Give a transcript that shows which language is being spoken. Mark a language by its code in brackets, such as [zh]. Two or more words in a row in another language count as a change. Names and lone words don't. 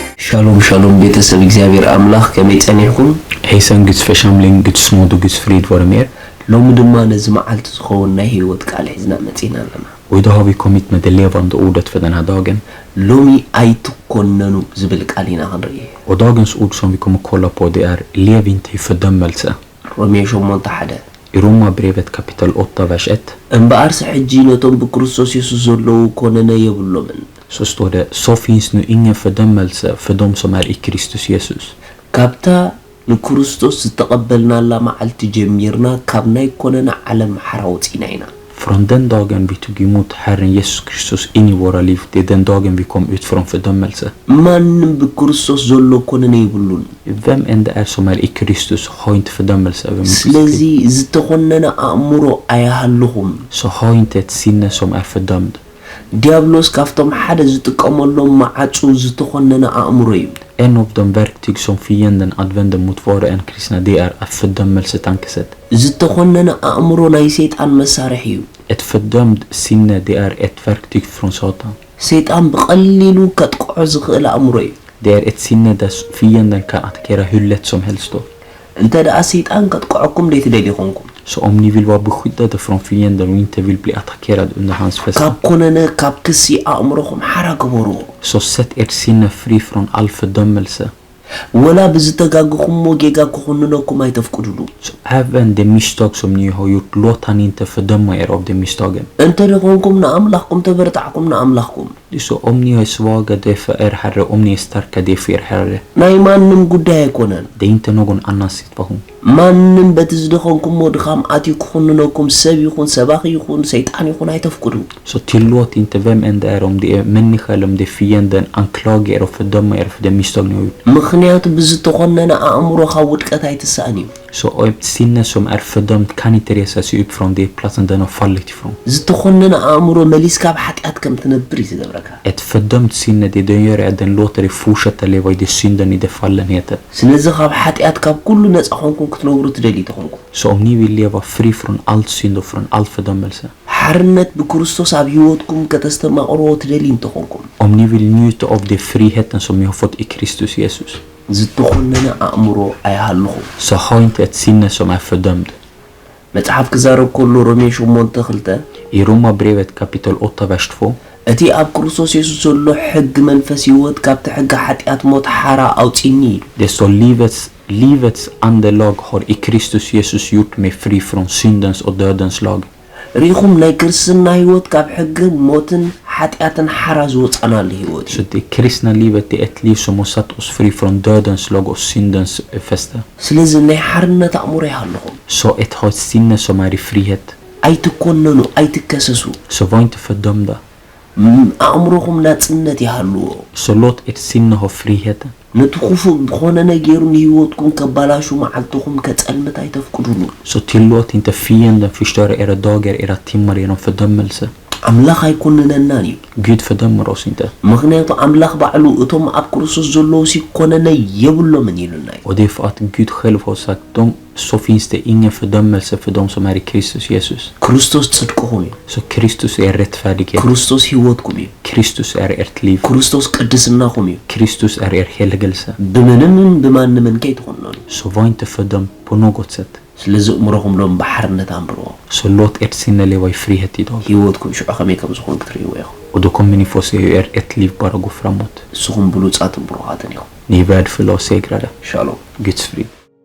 [he] Shalom shalom [ti] ቤተሰብ እግዚአብሔር አምላክ ከመይጸንይኩም ሄሰን ግጽ ፈሻምሊን ግጽ ስሞዱ ግጽ ፍሪድ ወርሜር ሎም ድማ ነዝ መዓልት ዝኸውን ናይ ህይወት ቃል ሒዝና መጽና ኣለና [sv] och då har vi kommit med det levande ordet för den här dagen. [ti] ሎሚ ኣይትኮነኑ ዝብል ቃል ኢና ክንርኢ [sv] Och dagens ord som vi kommer kolla på det är lev inte i fördömelse. [ti] ሮሜ 8:1 [sv] I Romarbrevet kapitel 8 vers 1 [ti] እምበኣር ሕጂ ነቶም ብክርስቶስ ኢየሱስ ዘለዉ ኮነነ የብሎምን [sv] så står det: så finns nu ingen fördömelse för dem som är i Kristus Jesus. [ti] ካብታ ንክርስቶስ ዝተቀበልናላ መዓልቲ ጀሚርና ካብ ናይ ኮነነ ዓለም ሓራውፂና ኢና [sv] Från den dagen vi tog emot Herren Jesus Kristus in i våra liv, det är den dagen vi kom ut från fördömelse. [ti] ማንም ብክርስቶስ ዘሎ ኮነነ ይብሉን [sv] Vem än det är som är i Kristus har inte fördömelse över sitt [ti] ስለዚ [sv] liv. [ti] ዝተኮነነ ኣእምሮ ኣያሃልኹም [sv] Så ha inte ett sinne som är fördömd. [ti] ዲያብሎስ ካፍቶም ሓደ ዝጥቀመሎም ማዓጹ ዝተኮነነ ኣእምሮ እዩ [sv] En av de verktyg som fienden använder mot var och en kristna, det är ett fördömelsetankesätt. [ti] ዝተኮነነ ኣእምሮ ናይ ሰይጣን መሳርሒ እዩ [sv] Ett fördömd sinne, det är ett verktyg från Satan. [ti] ሰይጣን ብቐሊሉ ከጥቅዖ ዝኽእል ኣእምሮ እዩ [sv] Det är ett sinne där fienden kan attackera hur lätt som helst då. [ti] እንተ ደኣ ሰይጣን ከጥቅዖኩም ደይትደልይኹምኩም [sv] Så om ni vill vara beskyddade från fienden och inte vill bli attackerade under hans fest, [ti] ካብ ኮነነ ካብ ክሲ ኣእምሮኹም ሓራ ግበሩ [sv] så sätt ert sinne fri från all fördömelse. [ti] ወላ ብዝተጋግኹምዎ ጌጋ ክኹንነኩም ኣይተፍቅዱሉ [sv] Så även de misstag som ni har gjort, låt han inte fördöma er av de misstagen. [ti] እንተ ደኾንኩም ንኣምላኽኩም ተበርታዕኩም ንኣምላኽኩም [sv] Så om ni är svaga, det är för er Herre. Om ni är starka, det är för er Herre. [ti] ናይ ማንም ጉዳይ ኣይኮነን [sv] Det är inte någon annan situation. [ti] ማንም በቲ ዝደኾንኩምዎ ድኻም ኣትዩ ክኹንነኩም ሰብ ይኹን ሰባኺ ይኹን ሰይጣን ይኹን ኣይተፍቅዱ [sv] Så tillåt inte vem än det är, om det är människa eller om det är fienden, anklaga er och fördöma er för det misstag ni har gjort. [ti] ምክንያቱ ብዝተኾነነ ኣእምሮ ካብ ውድቀት ኣይትስኣን እዩ [sv] Så ett sinne som är fördömt kan inte resa sig upp från det platsen den har fallit ifrån. [ti] ዝተኾነነ ኣእምሮ መሊስካ ብሓጢኣት ከም ትነብር እዩ ዝገብረካ [sv] Ett fördömt sinne, det den gör är att den låter dig fortsätta leva i det synden, i det fallenheten. [ti] ስለዚ ካብ ሓጢኣት ካብ ኩሉ ነፃ ኾንኩም ክትነብሩ ትደልዩ ተኾንኩም [sv] Så om ni vill leva fri från all synd och från all fördömelse, [ti] ሓርነት ብክርስቶስ ኣብ ህይወትኩም ከተስተማቕርዎ ትደልዩ እንተኾንኩም [sv] om ni vill njuta av den friheten som ni har fått i Kristus Jesus, [ti] ዝተኾነነ ኣእምሮ ኣይሃልኹም [sv] så ha inte ett sinne som är fördömd. [ti] መጽሓፍ ክዛረብ ከሎ ሮሜ 8:2 [sv] I Romarbrevet kapitel 8 vers 2 [ti] እቲ ኣብ ክርስቶስ ኢየሱስ ዘሎ ሕጊ መንፈስ ህይወት ካብቲ ሕጊ ሓጢኣት ሞት ሓራ ኣውፂኒ ኢሉ [sv] det står: livets andelag har i Kristus Jesus gjort mig fri från syndens och dödens lag. [ti] ሪኹም ናይ ክርስትና ህይወት ካብ ሕጊ ሞትን ሓጢኣትን ሓራ ዝወፃናሉ ህይወት እዩ [sv] Så det kristna livet, det är ett liv som har satt oss fri från dödens lag och syndens fäste. [ti] ስለዚ ናይ ሓርነት ኣእምሮ ይሃልኹም [sv] Så ha ett sinne som är i frihet. [ti] ኣይትኮነኑ ኣይትከሰሱ [sv] Så var inte fördömda. [ti] ኣእምሮኹም ናጽነት ይሃልዎ [sv] Så låt ert sinne ha friheten. [ti] ነቲ ክፉእ ዝኾነ ነገሩ ንህይወትኩም ከባላሹ መዓልትኹም ከጸልመት ኣይተፍቅዱሉ [sv] Så tillåt inte fienden förstöra era dagar, era timmar genom fördömelse. [ti] ኣምላኽ ኣይኮንነናን እዩ [sv] Gud fördömer oss inte. [ti] ምክንያቱ ኣምላኽ ባዕሉ እቶም ኣብ ክርስቶስ ዘለዉ ሲኮነነ የብሎምን ኢሉና እዩ [sv] Och det är för att Gud själv har sagt så finns det ingen fördömelse för dem som är i Kristus Jesus. [ti] ክርስቶስ ጽድቅኹም እዩ [sv] Så Kristus är rättfärdighet. [ti] ክርስቶስ ህይወትኩም እዩ [sv] Kristus är ert liv. [ti] ክርስቶስ ቅድስናኹም እዩ [sv] Kristus är er helgelse. [ti] ብምንምን ብማንምን ከይትኾነኑ [sv] Så var inte fördömd på något sätt. [ti] ስለዚ እምሮኹም ሎም ብሓርነት አንብርዎ [sv] Så låt ert sinne leva i frihet idag. [ti] ህይወትኩም ሽዑ ከመይ ከም ዝኾን ክትርእይዎ ኢኹም [sv] Och då kommer ni få se hur ert liv bara går framåt. [ti] ንስኹም ብሉፃትን ብሩኻትን ኢኹም [sv] Ni är värdefulla och segrade. [ti] ሻሎም [sv] Guds frid.